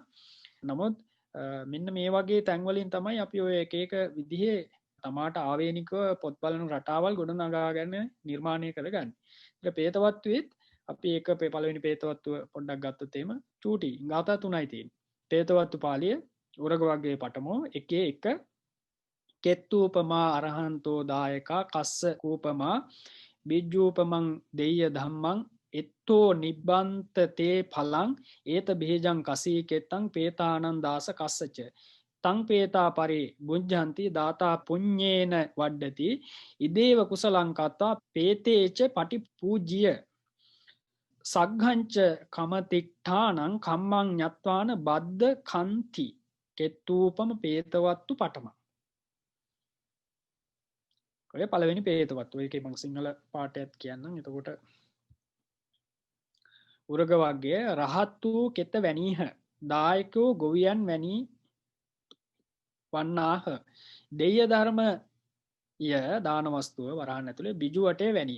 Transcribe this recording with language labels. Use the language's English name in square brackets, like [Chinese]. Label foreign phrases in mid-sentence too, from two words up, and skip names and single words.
[Sinhala] නමුත් මෙන්න මේ වගේ තැන්වලින් තමයි අපි ඔය එක එක විදිහේ තමාට ආවේනිකව පොත් බලන රටාවල් ගොඩනගා ගන්න නිර්මාණය කරගන්න. ඒක පේතවත්වෙත් අපි ඒක පළවෙනි පේතවත්ව පොඩ්ඩක් ගත්තොත් එහෙම චූටි ගාථා 3යි තියෙන්නේ. පේතවත්තු පාළිය උරග වර්ගයේ පඨමෝ එකේ එක [Pali] කෙත්තූපමා අරහන්තෝ දායකා කස්ස කූපමා බිජ්ජූපමං දෙය්‍ය ධම්මං එත්තෝ නිබ්බන්ත තේ ඵලං ඒත බේජං කසී කෙත්තං පේතානං දාස කස්සච තං පේතා පරි බුද්ධන්ති දාතා පුඤ්ඤේන වඩ්ඩති ඉදේව කුසලං කତ୍වා පේතේච පටිපූජ්‍ය සග්ඝංච කමතිට්ඨානං කම්මං ඤත්වාන බද්ද කන්ති කෙත්තූපම පේතවත්තු පඨම. [Sinhala] ඔය පළවෙනි පේතවත්තු. ඒකේ මම සිංහල පාඩයක් කියන්නම්. එතකොට උරග වර්ගයේ රහත් වූ කෙත වැනීහ. දායකෝ ගොවියන් වැනි වන්නාහ. දෙය්‍ය ධර්ම ය දාන වස්තුව වරහන් ඇතුලේ බිජු වටේ වැනිය.